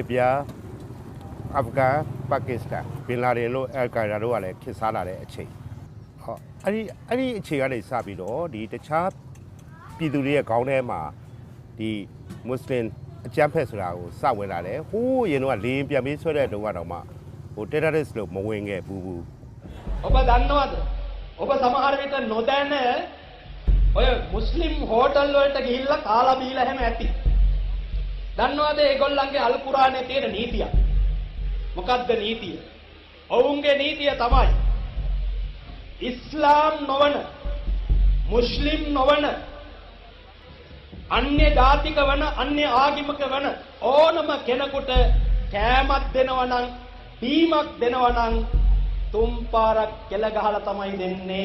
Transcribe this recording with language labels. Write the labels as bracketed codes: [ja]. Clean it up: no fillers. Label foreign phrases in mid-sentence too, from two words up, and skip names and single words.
[my] စ်ဗျာအာဖဂန်ပါကစ္စတန်ဘင်လာဒင်တို့အယ်ကိုင်ဒါတို့ကလည်းခေတ်စားလာတဲ့အချိန်ဟောအဲ့ဒီအချိန်ကနေစပြီးတော့ဒီတခြားပြည်သူတွေရဲ့ခေါင်းထဲမှာဒီမွတ်စလင်အကြမ်းဖက်ဆိုတာကိုစဝင်လာတယ်ဟိုးရင်တော့လေရင်ပြန်ပြီးဆွဲတဲ့တုန်းကတော့မှဟို terrorist လို့မဝင်ခဲ့ဘူး [si] ඔබ දන්නවද ඔබ සමහර විට නොදැන ඔය මුස්ලිම් හෝටල් වලට ගිහිල්ලා කාලා බීලා හැම ඇති දන්නවද ඒගොල්ලන්ගේ අල් කුරානේ තියෙන නීතිය මොකක්ද නීතිය ඔවුන්ගේ නීතිය තමයි ඉස්ලාම් නොවන මුස්ලිම් නොවන අන්‍ය ජාතික වන අන්‍ය ආගමික වන ඕනම කෙනෙකුට කෑමක් දෙනවා නම් බීමක් දෙනවා නම් තුන් පාරක් කෙල ගහලා තමයි දෙන්නේ.